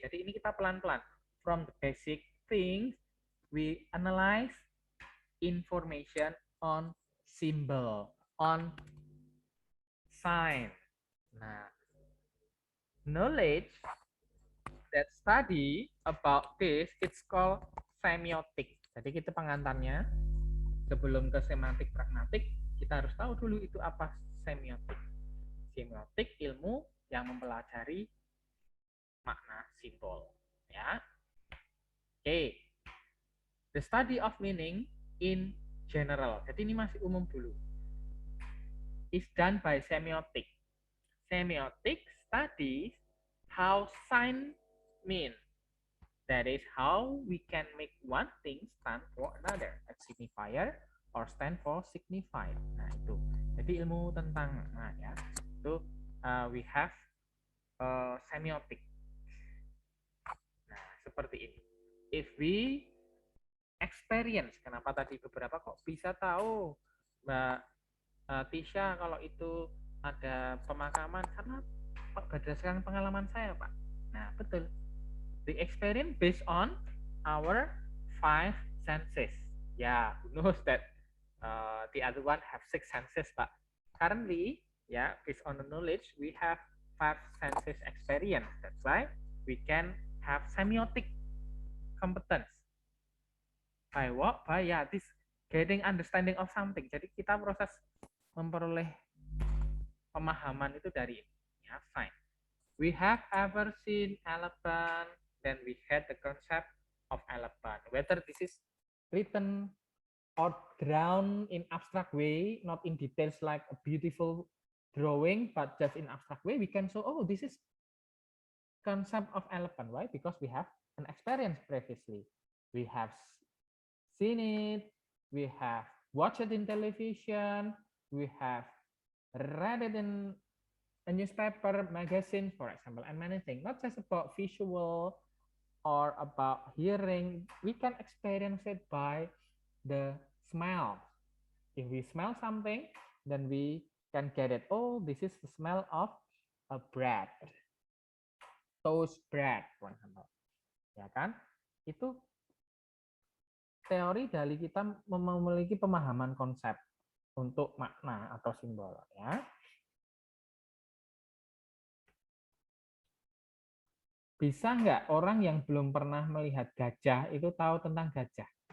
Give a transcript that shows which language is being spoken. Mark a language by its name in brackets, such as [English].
[Indonesian] Jadi ini kita pelan-pelan. [English] From the basic things, we analyze information on symbol, on sign. Nah, knowledge that study about this, it's called semiotic. [Indonesian] Jadi kita pengantarnya, sebelum ke semantik pragmatik, kita harus tahu dulu itu apa semiotik. Semiotik ilmu yang mempelajari makna simbol, ya. Oke. [English] The study of meaning in general. [Indonesian] Jadi ini masih umum dulu. [English] Is done by semiotic. Semiotic studies how sign mean. That is how we can make one thing stand for another. A signifier or stand for signified. [Indonesian] Nah, itu. Jadi ilmu tentang ya. Itu [English] we have semiotic. [Indonesian] Nah, seperti ini. [English] If we experience, [Indonesian] kenapa tadi beberapa kok bisa tahu Mbak Tisha kalau itu ada pemakaman, karena berdasarkan pengalaman saya, Pak. Nah, betul. [English] The experience based on our 5 senses. Yeah, who knows that the other one have 6 senses, Pak. Currently, yeah, based on the knowledge, we have 5 senses experience. That's why we can have semiotic competence. By what? By this getting understanding of something. [Indonesian] Jadi kita proses memperoleh pemahaman itu dari ini. [English] Ya, fine. We have ever seen elephant, then we had the concept of elephant. Whether this is written or drawn in abstract way, not in details like a beautiful drawing, but just in abstract way, we can show, oh, this is concept of elephant. Why? Because we have an experience previously. We have seen it, we have watched it in television, we have read it in a newspaper, magazine, for example, and many things. Not just about visual or about hearing. We can experience it by the smell. If we smell something, then we can get it. Oh, this is the smell of a bread. Toast bread, for example. [Indonesian] Ya kan? Itu teori dari kita memiliki pemahaman konsep untuk makna atau simbol, ya. Bisa nggak orang yang belum pernah melihat gajah itu tahu tentang gajah?